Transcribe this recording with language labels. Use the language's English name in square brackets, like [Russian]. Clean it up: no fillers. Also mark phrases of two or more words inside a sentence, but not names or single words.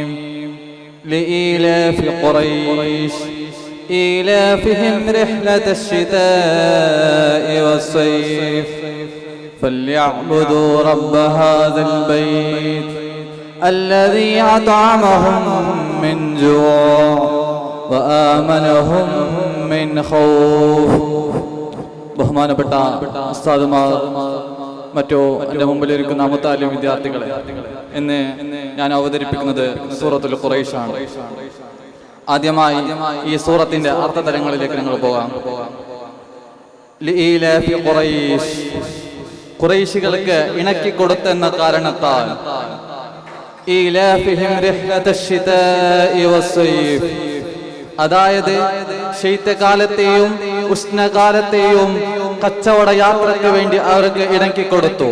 [Arabic] لإيلاف قريش إيلافهم رحلة الشتاء والصيف فليعبدوا رب هذا البيت الذي أطعمهم من جوع وآمنهم من خوف. [Malayalam] ബഹുമാനപ്പെട്ട ഉസ്താദുമാർ, മറ്റോ എൻ്റെ മുമ്പിലിരിക്കുന്ന മുത്താലിം വിദ്യാർത്ഥികളെ, ഇന്ന് ഞാൻ അവതരിപ്പിക്കുന്നത് സൂറത്തുൽ ഖുറൈശാണ്. ആദ്യമായി ഈ സൂറത്തിന്റെ അർത്ഥതലങ്ങളിലേക്ക് നിങ്ങൾ പോകാം. [Arabic] لإيلاف قريش, [Malayalam] ഖുറൈശികൾക്ക് ഇണക്കി കൊടുത്തെന്ന കാരണത്താൽ [Arabic] إيلافهم رحلة الشتاء والصيف, [Malayalam] അതായത് ശൈത്യകാലത്തെയും ഉഷ്ണകാലത്തെയും കച്ചവട യാത്രയ്ക്ക് വേണ്ടി അവർക്ക് ഇണക്കി കൊടുത്തു.